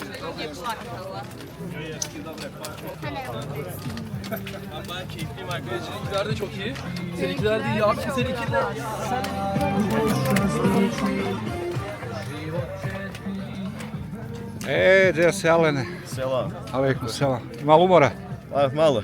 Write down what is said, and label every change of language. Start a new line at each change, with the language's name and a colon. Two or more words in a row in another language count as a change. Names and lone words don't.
Polish: Nie plakala.
Turkish: Ben keyifliyim arkadaşlar. Seninkiler de çok iyi. Seninkiler de iyi abi. Seninkiler
Bosnian: Gdje si Alene? Selam. Alejkum selam. Malo umora? Malo.